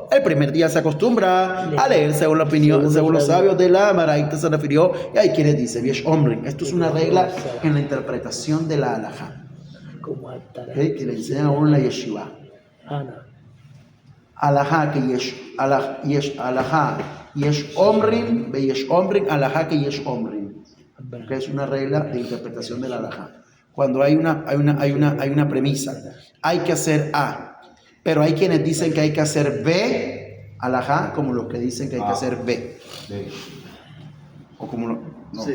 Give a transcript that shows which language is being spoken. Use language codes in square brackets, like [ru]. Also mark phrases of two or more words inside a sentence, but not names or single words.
[es] El primer día se acostumbra a leer según la opinión, según los sabios de la Maraita se refirió, y hay quienes dicen, [he] יש אומרים. [es] Esto es una regla en la interpretación de la Halajá, ¿okay? Que le enseñan a uno en la Yeshiva. [he] הלכה כיש אומרים, ויש אומרים, הלכה כיש אומרים. [es] Que es una regla de interpretación de la alajá. Cuando hay una premisa, hay que hacer A, pero hay quienes dicen que hay que hacer B, alajá, como los que dicen que hay que hacer B. O como no. Sí.